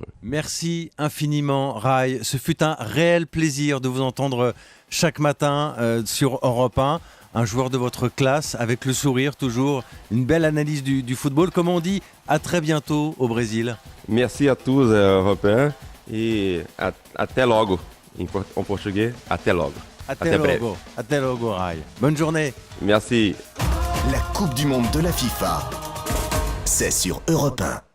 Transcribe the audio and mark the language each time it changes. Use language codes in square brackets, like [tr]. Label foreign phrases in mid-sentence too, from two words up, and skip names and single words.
[fr] Merci infiniment, Rai. Ce fut un réel plaisir de vous entendre chaque matin sur Europe 1. Un joueur de votre classe, avec le sourire toujours, une belle analyse du football. Comme on dit, à très bientôt au Brésil. Merci à tous, Européens, et [pt] até logo. [fr] En portugais, [pt] até logo. Até logo. Até logo, [fr] Rai. Bonne journée. Merci. La Coupe du Monde de la FIFA, c'est sur Europe 1.